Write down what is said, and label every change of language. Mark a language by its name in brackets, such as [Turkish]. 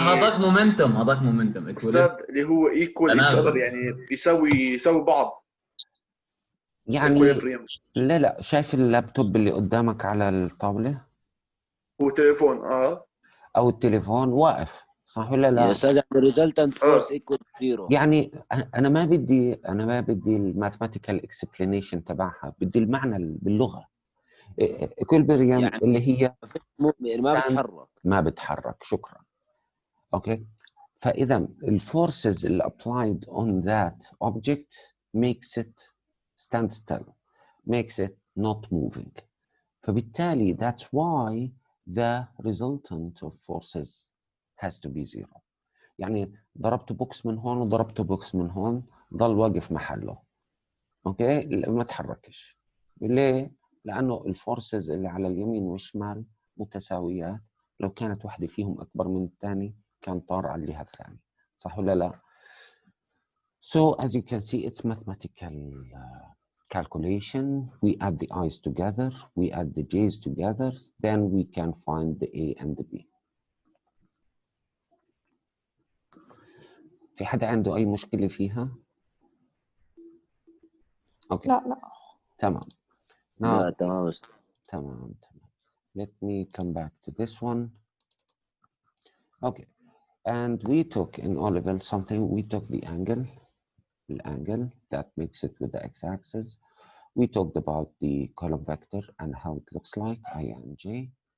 [Arabic] هذاك مومنتم. أستاذ اللي هو [English] equal each other [Arabic] يعني يساوي بعض. يعني لا شايف اللابتوب اللي قدامك على الطاولة؟ هو تليفون أو التليفون واقف صح ولا لا؟ [English] يا أستاذ resultant force equal zero. [Arabic] يعني أنا ما بدي الماثماتيكال اكسبلانيشن تبعها، بدي المعنى باللغة. [English] equilibrium [Arabic] يعني اللي هي ما بتحرك. شكرا. اوكي. فاذا الفورسز اللي [English] applied on that object makes it stand still, makes it not moving. [Arabic] فبالتالي [English] that's why the resultant of forces has to be zero. [Arabic] يعني ضربت بوكس من هون وضربت بوكس من هون ضل واقف محله. اوكي ما تحركش. ليه؟ لانه الفورسز اللي على اليمين والشمال متساويات، لو كانت واحده فيهم اكبر من الثاني كان طار على الجهه الثانيه، صح ولا لا؟ [English] So as you can see, it's mathematical calculation. We add the i's together, we add the j's together, then we can find the a and the b. [Arabic] في حدا عنده اي مشكله فيها؟ اوكي. لا تمام. لا تمام. تمام. [English] Let me come back to this one. Okay. And we took in O level something, we took the angle that makes it with the x-axis. We talked about the column vector and how it looks like, I and j.